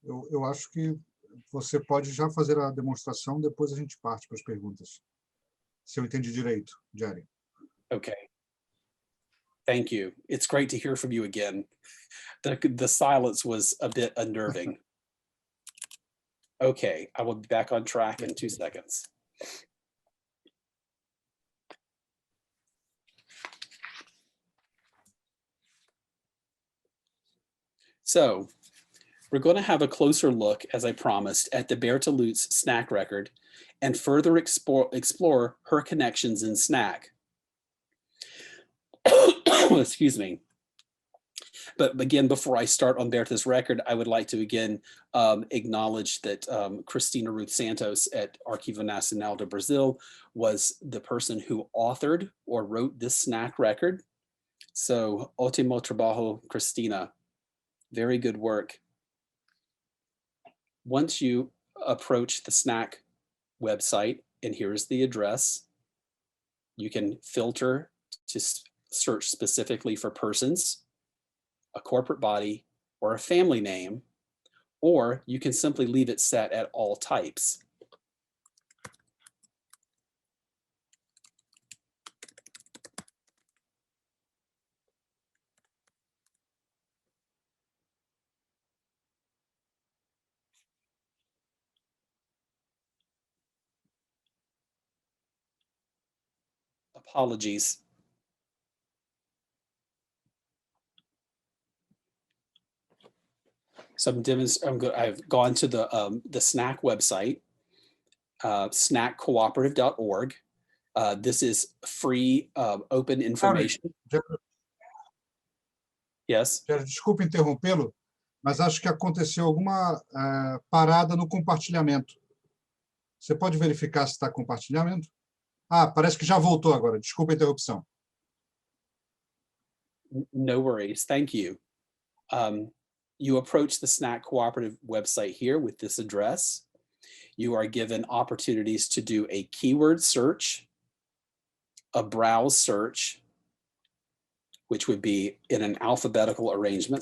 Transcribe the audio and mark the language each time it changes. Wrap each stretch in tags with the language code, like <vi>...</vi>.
<pt>Eu acho que você pode já fazer a demonstração, depois a gente parte para as perguntas. Se eu entendi direito, Jerry.</pt> <en>Okay. Thank you. It's great to hear from you again. The silence was a bit unnerving. Okay, I will be back on track in 2 seconds. So we're going to have a closer look, as I promised, at the Bertolutz snack record and further explore her connections in snack. Excuse me. But again, before I start on Berta's record, I would like to again acknowledge that Cristina Ruth Santos at Arquivo Nacional de Brasil was the person who authored or wrote this snack record.</en> <pt>So, ótimo trabajo, Cristina.</pt> <en>Very good work. Once you approach the snack website, and here's the address, you can filter to search specifically for persons, a corporate body, or a family name, or you can simply leave it set at all types. Apologies. So I've gone to the snack website, snackcooperative.org. This is free, open information. Yes.</en> <pt>Desculpe interrompê-lo, mas acho que aconteceu alguma parada no compartilhamento. Você pode verificar se está compartilhamento? Ah, parece que já voltou agora. Desculpa a interrupção.</pt> <en>No worries. Thank you. You approach the Snack Cooperative website here with this address. You are given opportunities to do a keyword search, a browse search, which would be in an alphabetical arrangement.</en>